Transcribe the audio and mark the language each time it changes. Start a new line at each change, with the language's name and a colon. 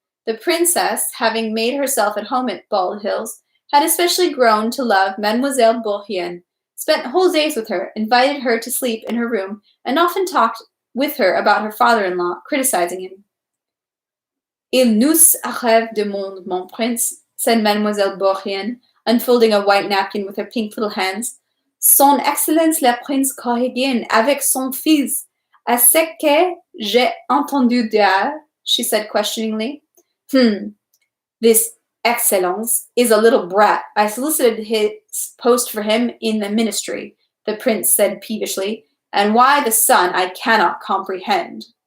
English: The princess, having made herself at home at Bald Hills, had especially grown to love Mademoiselle Bourrienne, spent whole days with her, invited her to sleep in her room, and often talked with her about her father-in-law, criticizing him.
French: "Il nous arrive de monde, mon prince,"
English: said Mademoiselle Bourrienne, unfolding a white napkin with her pink little hands.
French: "Son Excellence la Prince Corrigan avec son fils. À ce que j'ai entendu dire," she said questioningly.
English: This Excellence is a little brat. I solicited his post for him in the ministry," the prince said peevishly, "and why the son I cannot comprehend."